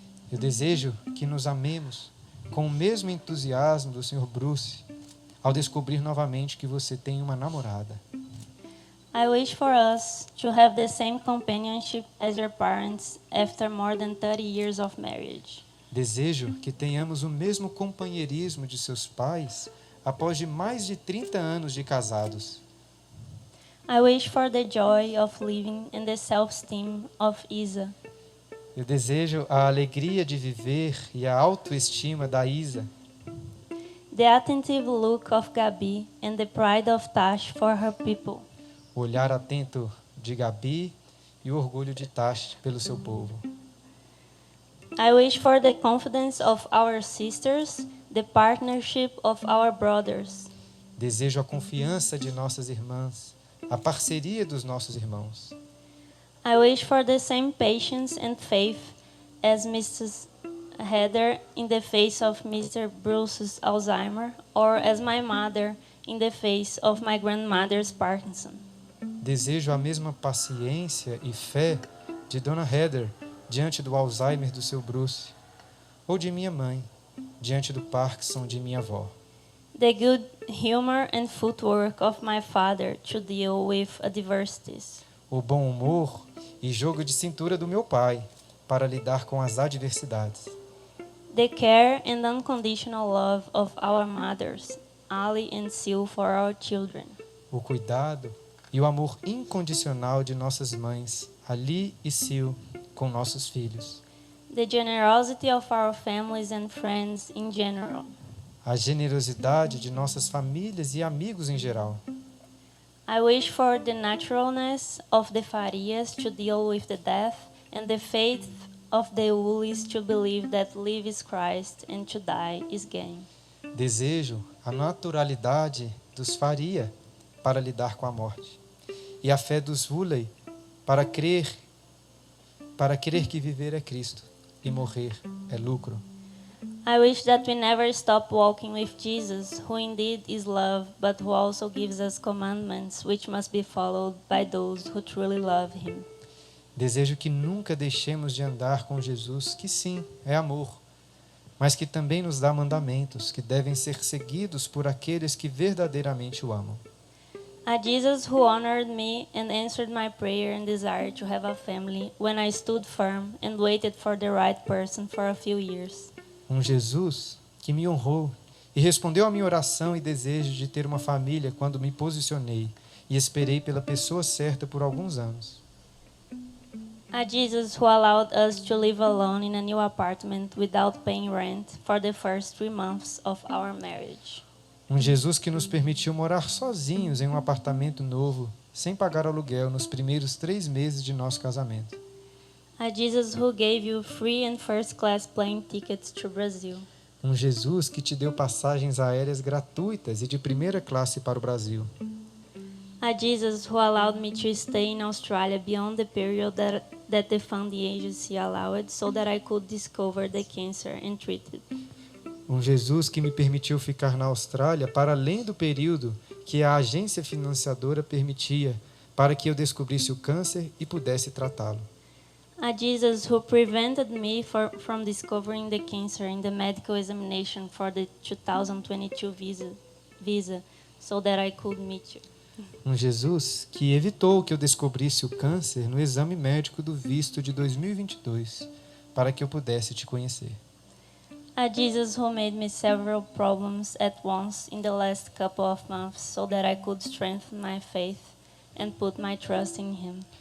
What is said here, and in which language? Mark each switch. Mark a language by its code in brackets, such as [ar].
[pt] Eu desejo que nos amemos com o mesmo entusiasmo do Sr. Bruce ao descobrir novamente que você tem uma namorada. [en] I wish for us to have the same companionship as your parents after more than 30 years of marriage. [pt] Desejo que tenhamos o mesmo companheirismo de seus pais após de mais de 30 anos de casados. [en] I wish for the joy of living and the self-esteem of Isa. [pt] Eu desejo a alegria de viver e a autoestima da Isa. [en] The attentive look of Gabi and the pride of Tash for her people. [pt] O olhar atento de Gabi e o orgulho de Tash pelo seu povo. [en] I wish for the confidence of our sisters, the partnership of our brothers. [pt] Desejo a confiança de nossas irmãs, a parceria dos nossos irmãos. [en] I wish for the same patience and faith as Mrs. Heather in the face of Mr. Bruce's Alzheimer, or as my mother in the face of my grandmother's Parkinson. [pt] Desejo a mesma paciência e fé de Dona Heather diante do Alzheimer do seu Bruce, ou de minha mãe diante do Parkinson de minha avó. [en] The good humor and footwork of my father to deal with adversities. [pt] O bom humor e jogo de cintura do meu pai para lidar com as adversidades. [en] The care and unconditional love of our mothers, Ali and Sil, for our children. [pt] O cuidado e o amor incondicional de nossas mães, Ali e Sil, com nossos filhos. [en] The generosity of our families and friends in general. [pt] A generosidade de nossas famílias e amigos em geral. [en] I wish for the naturalness of the Farias to deal with the death and the faith of the Woolies to believe that live is Christ and to die is gain. [pt] Desejo a naturalidade dos Faria para lidar com a morte e a fé dos Woolley para crer que viver é Cristo e morrer é lucro. [en] I wish that we never stop walking with Jesus, who indeed is love, but who also gives us commandments which must be followed by those who truly love him. [pt] Desejo que nunca deixemos de andar com Jesus, que sim, é amor, mas que também nos dá mandamentos que devem ser seguidos por aqueles que verdadeiramente o amam. [en] A Jesus who honored me and answered my prayer and desire to have a family when I stood firm and waited for the right person for a few years. [pt] Um Jesus que me honrou e respondeu à minha oração e desejo de ter uma família quando me posicionei e esperei pela pessoa certa por alguns anos. [en] A Jesus who allowed us to live alone in a new apartment without paying rent for the first 3 months of our marriage. [pt] Um Jesus que nos permitiu morar sozinhos em um apartamento novo, sem pagar aluguel nos primeiros 3 meses de nosso casamento. [en] A Jesus who gave you free and first class plane tickets to Brazil. [pt] Um Jesus que te deu passagens aéreas gratuitas e de primeira classe para o Brasil. [en] Jesus, who allowed me to stay in Australia beyond the period that the funding agency allowed, so that I could discover the cancer and treat it. [pt] Jesus que me permitiu ficar na Austrália para além do período que a agência financiadora permitia, para que eu descobrisse o câncer e pudesse tratá-lo. [en] Jesus, who prevented me from discovering the cancer in the medical examination for the 2022 visa, so that I could meet you. [pt] Jesus que evitou que eu descobrisse o câncer no exame médico do visto de 2022, para que eu pudesse te conhecer. [en] Jesus, who made me several problems at once in the last couple of months, so that I could strengthen my faith and put my trust in Him.